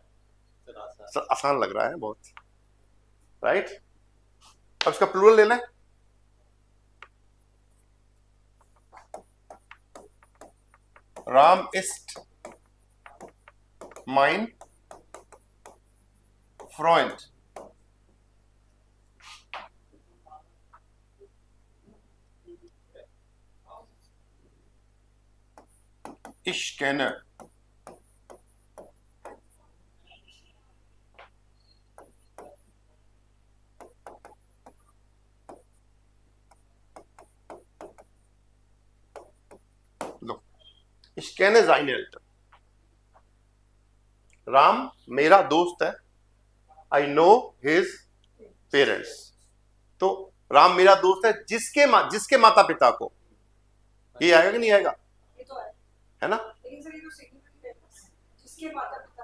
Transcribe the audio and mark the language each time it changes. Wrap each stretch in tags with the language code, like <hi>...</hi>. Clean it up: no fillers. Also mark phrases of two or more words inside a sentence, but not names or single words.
<hi>आसान लग रहा है बहुत, राइट। अब इसका प्लूरल लेना है। राम इस्ट</hi> <de>mein Freund, ich kenne</de> <hi>लो,</hi> <de>ich kenne seine Eltern।</de> <hi>राम मेरा दोस्त है,</hi> <en>I know his parents.</en> <hi>तो राम मेरा दोस्त है जिसके माता पिता को, ये आएगा कि नहीं आएगा? ये तो है ना। लेकिन सर ये तो सिग्निफिकेंट है, जिसके माता पिता,</hi>